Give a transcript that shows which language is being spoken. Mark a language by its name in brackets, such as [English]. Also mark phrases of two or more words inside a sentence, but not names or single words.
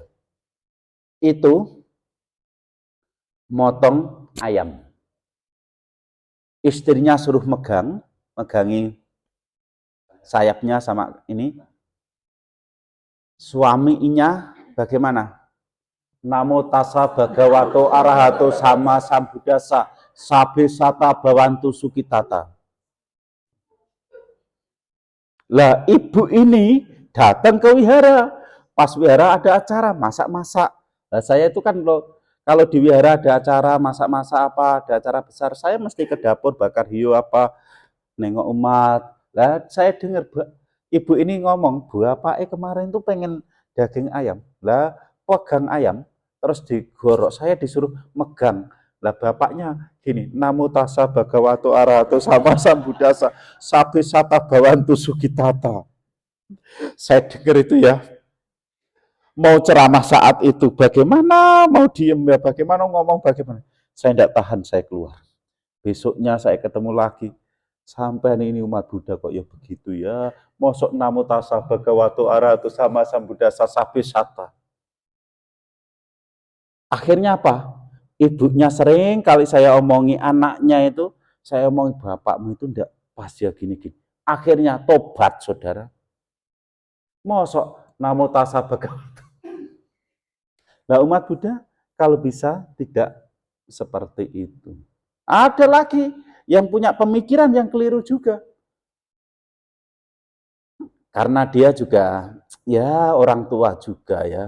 [Indonesian] Itu motong ayam. Istrinya suruh megangi sayapnya sama ini. Suaminya bagaimana? [Pali] Namo tassa bhagavato arahato sama sambuddhassa sabe sata bhavantu sukitata. [Indonesian] Lah ibu ini datang ke wihara. Pas wihara ada acara masak-masak. Lah saya itu kan kalau di wihara ada acara masak-masak apa, ada acara besar, saya mesti ke dapur bakar hiu apa, nengok umat. Lah saya dengar ibu ini ngomong, "Bapak kemarin tuh pengen daging ayam." Lah pegang ayam, terus digorok, saya disuruh megang. Lah bapaknya gini, [Pali] namo tassa bhagavato arahato sama sambuddhassa sabe sata bhavantu sukitata. [Indonesian] Saya dengar itu ya, mau ceramah saat itu bagaimana, mau diem ya bagaimana, ngomong bagaimana. Saya tidak tahan, saya keluar. Besoknya saya ketemu lagi. Sampai ini umat Buddha kok ya begitu ya. [Pali] Mosok namo tassa bhagavato arahato sama sambuddhassa sabe sata. [Indonesian] Akhirnya apa? Ibunya sering kali saya omongi anaknya itu, saya omongi bapakmu itu enggak pas ya gini-gini. Akhirnya tobat saudara. [Pali] Mosok namo tassa bhagavato. [Indonesian] Nah umat Buddha kalau bisa tidak seperti itu. Ada lagi yang punya pemikiran yang keliru juga. Karena dia juga ya orang tua juga ya.